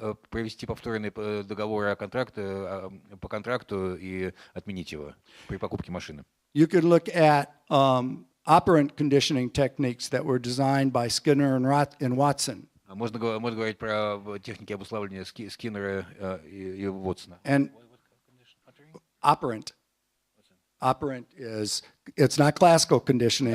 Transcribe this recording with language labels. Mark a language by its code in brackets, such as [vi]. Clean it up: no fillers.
[ru] Провести повторный договор по контракту и отменить его при покупке машины. [en] You could look at operant conditioning techniques that were designed by Skinner and Watson. [ru] Можно говорить про техники обуславливания Скиннера и Уотсона. [en] And operant is, it's not classical conditioning.